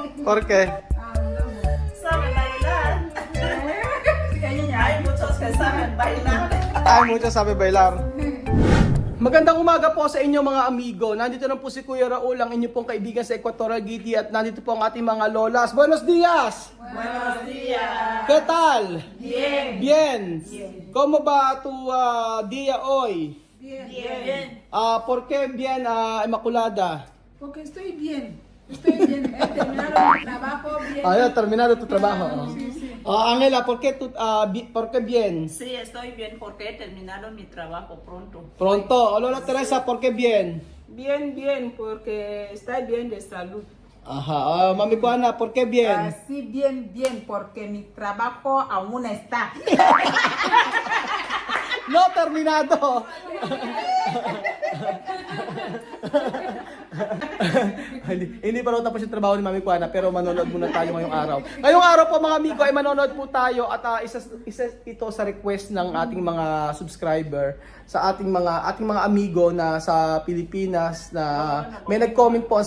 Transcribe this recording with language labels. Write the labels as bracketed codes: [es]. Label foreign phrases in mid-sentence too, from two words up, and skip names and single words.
[es] ¿Por qué? Sabe bailar. Hay muchos que saben bailar. Ay, mucho sabi bailar. [tl] Magandang umaga po sa inyo mga amigo. Nandito na po si Kuya Raul, ang inyo pong kaibigan sa Equatorial Guinea, at nandito po ang ating mga lolas. [es] Buenos días! Buenos días. ¿Qué tal? Bien. Bien. ¿Cómo va tu día hoy? Bien. ¿Por qué bien, Inmaculada? Porque estoy bien. Estoy bien. He terminado mi trabajo bien. Ya terminado tu trabajo. Sí, sí. Ángela, ¿por qué, ¿por qué bien? Sí, estoy bien porque he terminado mi trabajo pronto. Pronto. Lola Teresa, ¿por qué bien? Bien, bien, porque está bien de salud. Ajá. Mami Juana, ¿por qué bien? Así bien, bien, porque mi trabajo aún está. No terminado. [tl] Hindi pa raw tapos yung trabaho ni Mami Juana, pero manonood muna tayo ngayong araw. Ngayong araw po mga amigo ay manonood po tayo, at isa ito sa request ng ating mga subscriber sa ating mga amigo na sa Pilipinas na may nag-comment po.